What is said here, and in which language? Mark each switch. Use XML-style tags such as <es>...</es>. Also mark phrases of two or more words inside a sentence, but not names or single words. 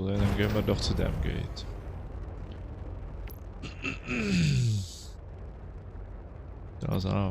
<nl>En dan gaan we toch</nl> <de>zu dem</de> <nl>gate. Dat is auch.</nl>